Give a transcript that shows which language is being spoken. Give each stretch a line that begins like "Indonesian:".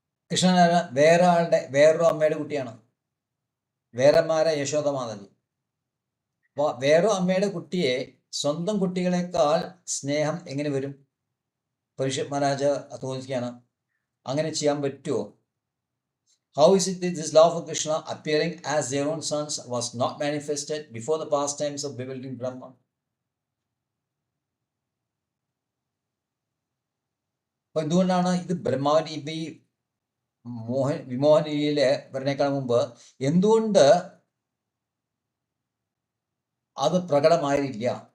Malayalam: കൃഷ്ണൻ വേറൊരു അമ്മയുടെ കുട്ടിയാണ്. വേറെമാരെ യശോദമാതലി. അപ്പോൾ വേറൊരു അമ്മയുടെ കുട്ടിയെ സ്വന്തം കുട്ടികളെക്കാൾ സ്നേഹം എങ്ങനെ വരും? പരീക്ഷത് മഹാരാജ് ചോദിക്കുകയാണ്, അങ്ങനെ ചെയ്യാൻ പറ്റുമോ?
English: How is it that this love for Krishna appearing as their own sons was not manifested before the pastimes of bewildering Brahma?
Malayalam: അപ്പോൾ എന്തുകൊണ്ടാണ് ഇത് ബ്രഹ്മാവിന് ഇപ്പം ഈ വിമോഹനയില് വരുന്നേക്കാൾ മുമ്പ് എന്തുകൊണ്ട് അത് പ്രകടമായില്ല?